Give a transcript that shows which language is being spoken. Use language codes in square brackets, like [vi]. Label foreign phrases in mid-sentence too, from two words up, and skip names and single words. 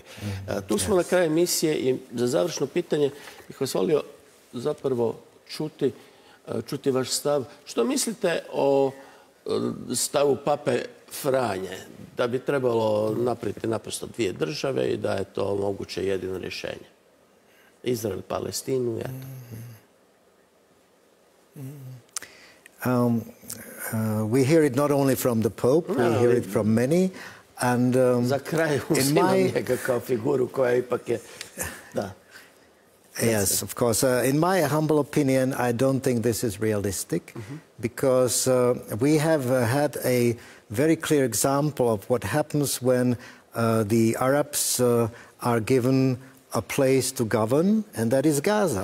[hr] Tu smo na kraju emisije i za završno pitanje bih vas volio zapravo čuti vaš stav. Što mislite o stavu pape Franje, da bi trebalo napraviti naprosto dvije države i da je to moguće jedino rješenje? Izrael, Palestinu, [en] we hear it not only from the Pope, we hear it from many. And [hr] za kraj uzimam njega kao figuru koja ipak je... Da. [en] Yes, of course. In my humble opinion, I don't think this is realistic, because we have had a very clear example of what happens when the Arabs are given a place to govern, and that is Gaza.